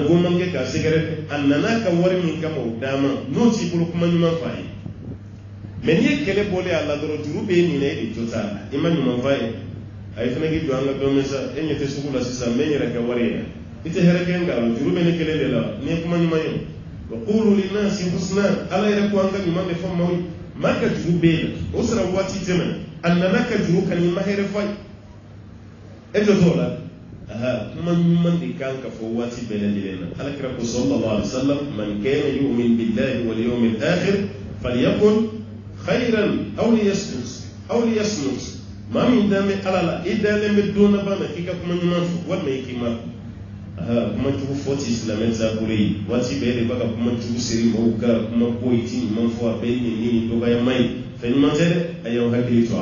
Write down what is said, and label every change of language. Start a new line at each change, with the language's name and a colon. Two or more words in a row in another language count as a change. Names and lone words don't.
Bambara: goman kɛ k'a sɛgɛrɛ dɛ a nana ka wari min kama o d'a ma n'o t'i bolo kuma ɲuman f'a ye mɛ n'i ye kɛlɛ bɔlen a la dɔrɔn juru b'e minɛ e de jo t'a la i ma ɲuman f'a ye a ye fana k'i jɔ an ka dɔn sa e ɲɛ tɛ sugu la sisan n bɛ n yɛrɛ kɛ wari ye i tɛ hɛrɛ kɛ n kan juru bɛ ne kelen de la n'i ye kuma ɲuman ye wa
Arabic: قولوا للناس حسنا
Bambara: ala yɛrɛ ko an ka ɲuman de fɔ maaw ye maa ka juru b'e la o sera waati tɛmɛ a nana ka juru kan i ma hɛrɛ f'a ye e jɔ t'o la kuma ɲuman de kan ka fɔ waati bɛɛ lajɛlen na alakira ko
Arabic: صلى الله عليه وسلم من كان يؤمن بالله واليوم الآخر فليكن خيرا أو ليصمت
Bambara: maa min dalen bɛ ala la i dalen bɛ don na ba na k'i ka kuma ɲuman fɔ walima i k'i ma kuma jugu fɔ ti silamɛ taabolo ye waati bɛɛ de b'a ka kuma jugu seri mɔgɔw ka kuma ko i ti ɲuman fɔ a bɛɛ ye nin dɔgɔyama ye fɛn ɲuman tɛ dɛ a y'aw hakili to a